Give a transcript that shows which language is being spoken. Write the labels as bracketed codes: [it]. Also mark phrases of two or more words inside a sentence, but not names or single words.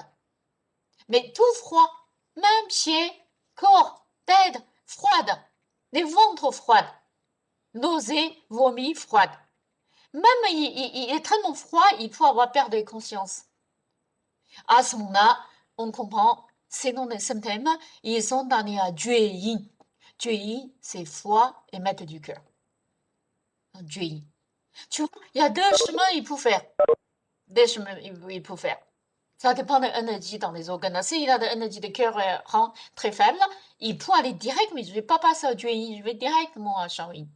[fr] Mais tout froid, même pieds, corps, tête froide, les ventres froides, nausées, vomis froides. Même il est tellement froid, il peut avoir perte de conscience. À ce moment-là, on comprend, selon les symptômes, ils sont dans les jue yin. Jue yin, c'est foie et maître du cœur. Jue yin. Tu vois, il y a deux chemins il peut faire. Deux chemins il peut faire. Ça dépend de l'énergie dans les organes. S'il a de l'énergie de cœur rend très faible, il peut aller direct, mais je ne vais pas passer au jue yin, je vais directement à shao yin.